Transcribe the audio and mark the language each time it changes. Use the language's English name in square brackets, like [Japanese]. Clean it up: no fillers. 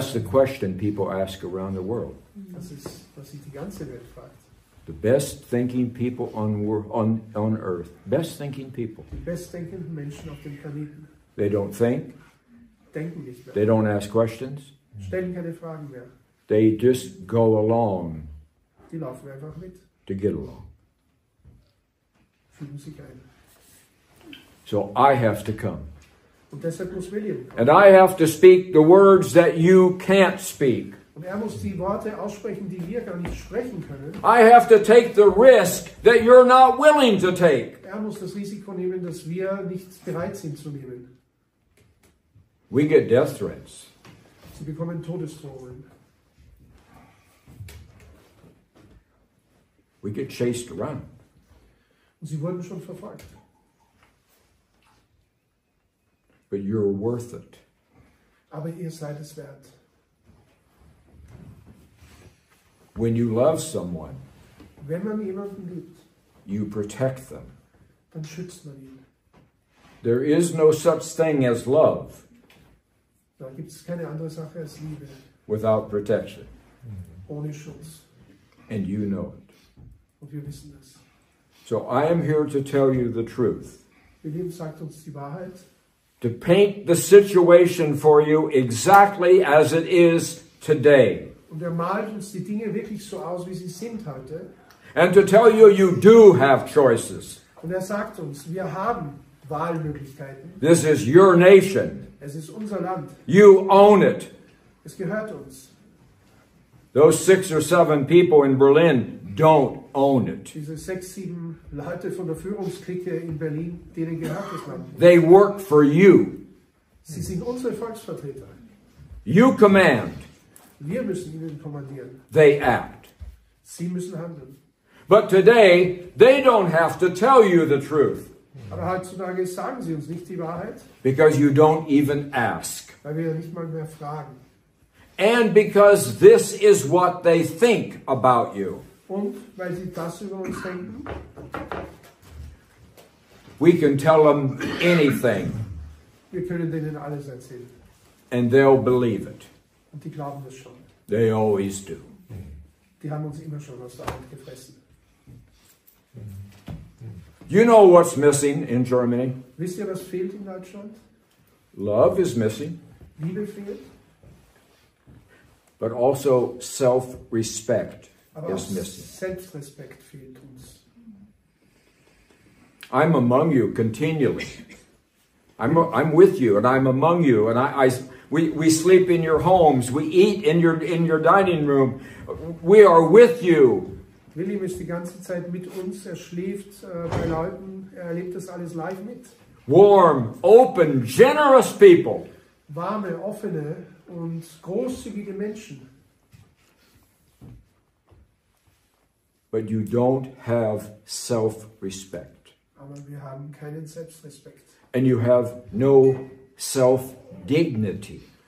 [English] That's the question people ask around the world. [German] Das ist, was sich die ganze Welt fragt. [English] The best thinking people on earth. Best thinking people. [German] Die bestdenkenden Menschen auf dem Planeten [English] They don't think. [German] denken nicht mehr, [English] They don't ask questions. [German] stellen keine Fragen mehr. [English] They just go along [German] Die laufen einfach mit, [English] to get along. [German] fügen sich ein. [English] So I have to come. [German] Und deshalb muss William kommen. [English] And I have to speak the words that you can't speak. [German] Und er muss die Worte aussprechen, die wir gar nicht sprechen können. [English] I have to take the risk that you're not willing to take. [German] Er muss das Risiko nehmen, das wir nicht bereit sind zu nehmen. [English] We get death threats. [German] Sie bekommen Todesdrohungen. [English] We get chased around. [German] Und sie wurden schon verfolgt. [English] But you're worth it. [German] Aber ihr seid es wert. [English] When you love someone, [German] Wenn man jemanden liebt, [English] you protect them. [German] dann schützt man ihn. [English] There is no such thing as love [German] Da gibt es keine andere Sache als Liebe, [English] without protection. [German] ohne Schutz. [English] And you know it. [German] Und wir wissen das. [English] So I am here to tell you the truth. [German] William sagt uns die Wahrheit. [English] To paint the situation for you exactly as it is today. [German] Und er malt uns die Dinge wirklich so aus, wie sie sind heute. [English] And to tell you, you do have choices. [German] Und er sagt uns, wir haben Wahlmöglichkeiten. [English] This is your nation. [German] Es ist unser Land. [English] You own it. [German] Es gehört uns. [English] Those 6 or 7 people in Berlin don't own it. [German] Diese 6, 7 Leute von der Führungsklicke in Berlin, denen gehört das Land nicht. [English] They work for you. [German] Sie sind unsere Volksvertreter. [English] You command. [German] Wir müssen ihnen kommandieren. [English] They act. [German] Sie müssen handeln. [English] But today, they don't have to tell you the truth. [German] Aber heutzutage sagen sie uns nicht die Wahrheit, [English] Because you don't even ask. [German] weil wir ja nicht mal mehr fragen. [English] And because this is what they think about you. [German] Und weil sie das über uns denken, [English] We can tell them anything, [German] wir können denen alles erzählen. [English] and they'll believe it. [German] Und die glauben das schon. [English] They always do. [German] Die haben uns immer schon aus der Hand gefressen. [English] You know what's missing in Germany? [German] Wisst ihr, was fehlt in Deutschland? [English] Love is missing, [German] Liebe fehlt, [English] but also self-respect [German] aber auch [English] is missing. [German] Selbstrespekt fehlt uns. [English] I'm among you continually. I'm with you, and I'm among you, and we sleep in your homes. We eat in your dining room. We are with you. [German] William ist die ganze Zeit mit uns, er schläft bei Leuten, er erlebt das alles live mit. [English] Warm, open, generous people. [German] Warme, offene und großzügige Menschen. [English] But you don't have self-respect. [German] Aber wir haben keinen Selbstrespekt. [English] And you have no self-dignity.